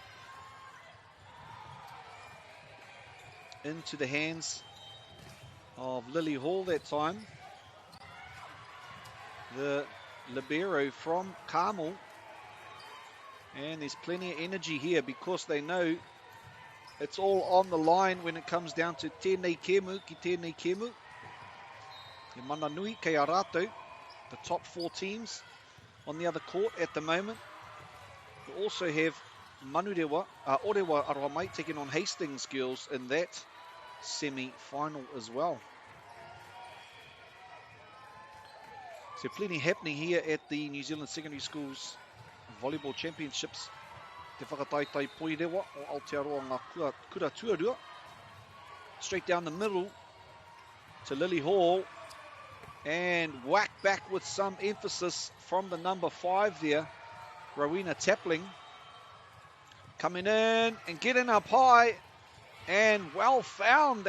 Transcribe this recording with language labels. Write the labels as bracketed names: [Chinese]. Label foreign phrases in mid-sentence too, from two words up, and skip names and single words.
[English] Into the hands of Lily Hall that time. The libero from Carmel. And there's plenty of energy here because they know it's all on the line when it comes down to [Māori] tēnei kemu ki tēnei kemu. E mana nui kei a rātou, [English] the top four teams on the other court at the moment. We also have Orewa [Māori] aroa mai [English] taking on Hastings girls in that semi-final as well. So plenty happening here at the New Zealand Secondary Schools Volleyball Championships. [Māori] Te whakataitai Poirewa o Aotearoa ngā kura tuarua. [English] Straight down the middle to Lily Hall. And whack back with some emphasis from the number 5 there, Rowena Tapling. Coming in and getting up high. And well found.